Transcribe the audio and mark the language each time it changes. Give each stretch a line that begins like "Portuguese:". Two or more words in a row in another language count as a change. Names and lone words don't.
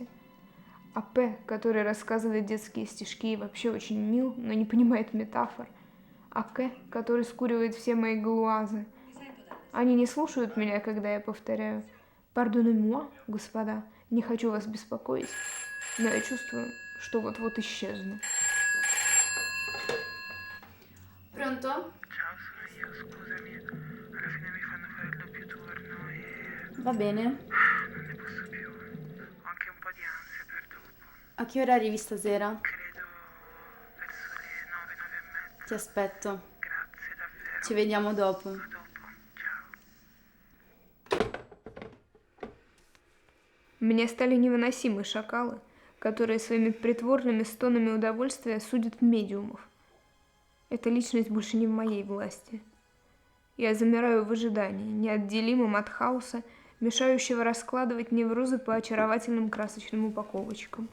Russian: А П, который рассказывает детские стишки и вообще очень мил, но не понимает метафор. А К, который скуривает все мои галуазы. Они не слушают меня, когда я повторяю
French: «Pardonnez-moi,
Russian: господа, не хочу вас беспокоить», но я чувствую, что вот-вот исчезну.
Italian: Pronto? Ciao, sono io, scusami. Alla fine mi fanno fare il doppio turno e Va bene. non ne posso più. Ho anche un po' di ansia per dopo. A che ora arrivi stasera? Credo verso le 9, 9 e mezza. Ti aspetto. Grazie, davvero. Ci vediamo dopo. A dopo, ciao.
Russian: Мне стали невыносимы шакалы, которые своими притворными стонами удовольствия судят медиумов. Эта личность больше не в моей власти. Я замираю в ожидании, неотделимым от хаоса, мешающего раскладывать неврозы по очаровательным красочным упаковочкам.